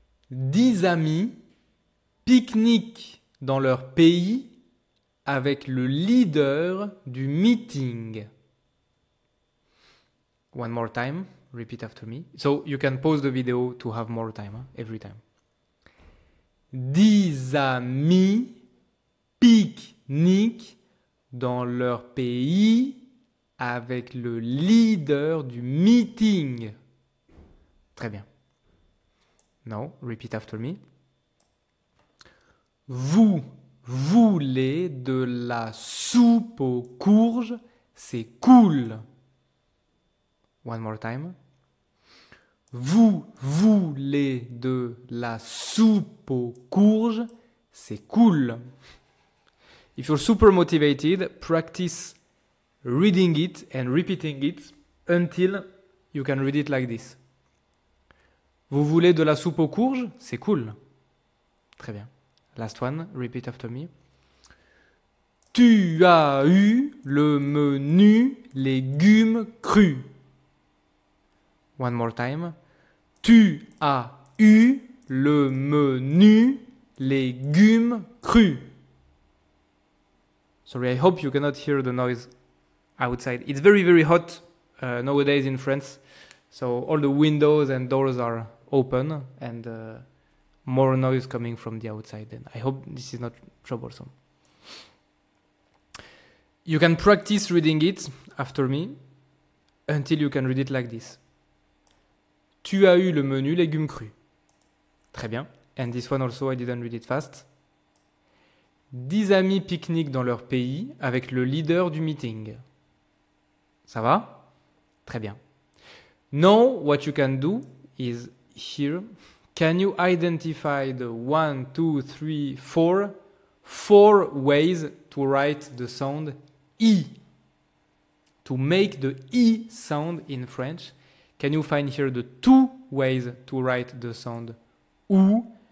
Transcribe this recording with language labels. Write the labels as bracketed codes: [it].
[fr] 10 amis pique-niquent dans leur pays avec le leader du meeting. [en] One more time, repeat after me. So you can pause the video to have more time, every time. [fr] 10 amis pique-niquent dans leur pays avec le leader du meeting. Très bien. [en] Now, repeat after me. [fr] Vous voulez de la soupe aux courges, c'est cool. [en] One more time. [fr] Vous voulez de la soupe aux courges? C'est cool. [en] If you're super motivated, practice reading it and repeating it until you can read it like this. [fr] Vous voulez de la soupe aux courges? C'est cool. Très bien. [en] Last one, repeat after me. [fr] Tu as eu le menu légumes crus. [en] One more time. [fr] Tu as eu le menu légumes crus. [en] Sorry, I hope you cannot hear the noise outside. It's very, very hot nowadays in France. So all the windows and doors are open and more noise coming from the outside. And I hope this is not troublesome. You can practice reading it after me until you can read it like this. [fr] Tu as eu le menu légumes crus. Très bien. [en] And this one also, I didn't read it fast. [fr] 10 amis pique-niquent dans leur pays avec le leader du meeting. Ça va? Très bien. [en] Now, what you can do is here. Can you identify the 1, 2, 3, 4 ways to write the sound E? To make the E sound in French, can you find here the 2 ways to write the sound OU?